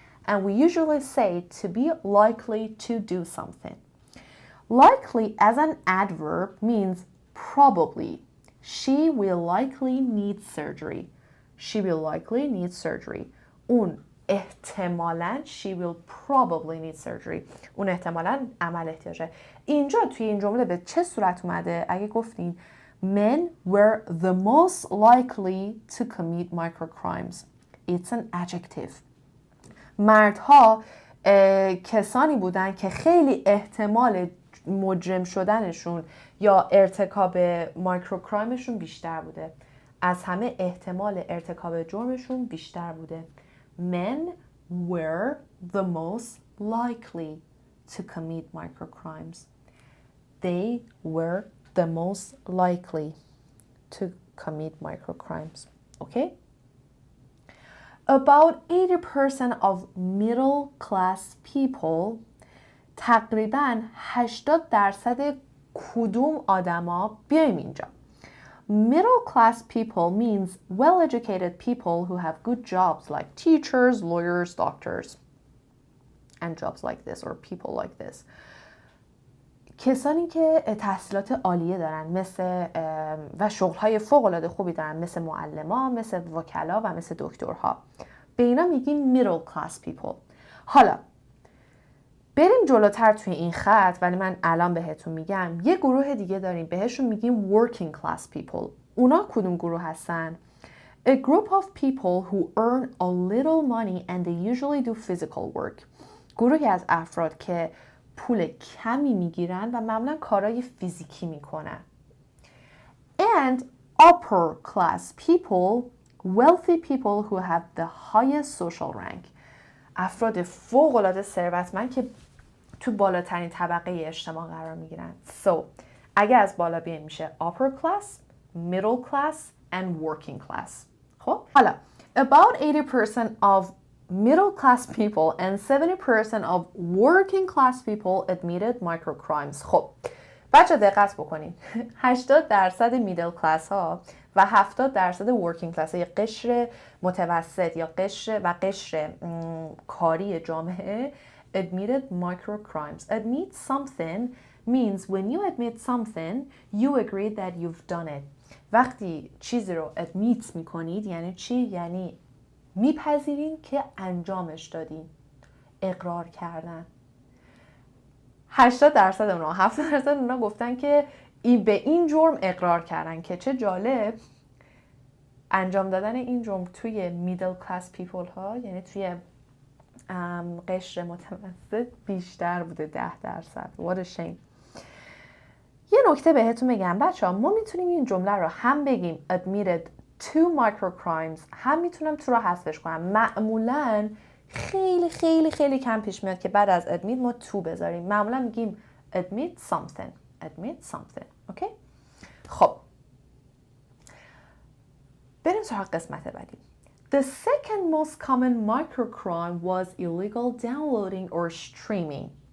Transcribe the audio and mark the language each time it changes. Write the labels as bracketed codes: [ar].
[en] And we usually say to be likely to do something. Likely as an adverb means probably. She will likely need surgery. She will likely need surgery. [fa] اون احتمالاً [en] she will probably need surgery. [fa] اون احتمالاً عمل احتیاجه. اینجا توی این جمله به چه صورت اومده؟ اگه گفتین [en] Men were the most likely to commit microcrimes. It's an adjective. [fa] مردها کسانی بودن که خیلی احتمال مجرم شدنشون یا ارتکاب مایکروکرایمشون بیشتر بوده. از همه احتمال ارتکاب جرمشون بیشتر بوده. [en] Men were the most likely to commit microcrimes. They were the most likely to commit microcrimes. Okay? About 80% of middle class people, [fa] تقریباً 80% کدوم آدما، بیایم اینجا. [en] Middle class people means well-educated people who have good jobs like teachers, lawyers, doctors, and jobs like this or people like this. [fa] کسانی که تحصیلات عالیه دارن مثل و شغل‌های فوق‌العاده خوبی دارن مثل معلمان، مثل وکلا و مثل دکترها. به اینا میگیم [en] middle class people. [fa] حالا بریم جلوتر توی این خط، ولی من الان بهتون میگم یه گروه دیگه داریم بهشون میگیم [en] working class people. [fa] اونا کدوم گروه هستن؟ [en] A group of people who earn a little money and they usually do physical work. [fa] گروهی از افراد که پول کمی میگیرن و معمولا کارهای فیزیکی میکنن. [en] And upper class people, wealthy people who have the highest social rank. [fa] افراد فوق‌العاده ثروتمند که تو بالاترین طبقه اجتماع قرار میگیرن. [en] So, [fa] اگه از بالا بیایم میشه [en] upper class, middle class and working class. [fa] خب حالا [en] about 80% of middle class people and 70% of working class people admitted microcrimes. [fa] خب بچه دقت بکنین 80% میدل کلاس ها و 70% working class ها یا قشر متوسط یا قشر کاری جامعه [en] admitted microcrimes. Admit something means when you admit something you agree that you've done it. [fa] وقتی چیزی رو admit میکنید یعنی چی؟ یعنی میپذیرین که انجامش دادین. اقرار کردن. 80% اونا 70% اونا گفتن که به این جرم اقرار کردن که چه جالب، انجام دادن این جرم توی میدل کلاس پیپل ها، یعنی توی قشر متوسط بیشتر بوده 10%. [en] What a shame. [fa] یه نکته بهتون بگم بچه ها، ما میتونیم این جمله رو هم بگیم [en] admitted to microcrimes، [fa] هم میتونم تو رو حذفش کنم. معمولا خیلی خیلی خیلی کم پیش میاد که بعد از admit ما تو بذاریم. معمولا میگیم [en] admit something. [fa] اوکی؟ خب بریم سراغ قسمت بعدی. [en] The second most common microcrime was illegal downloading or streaming.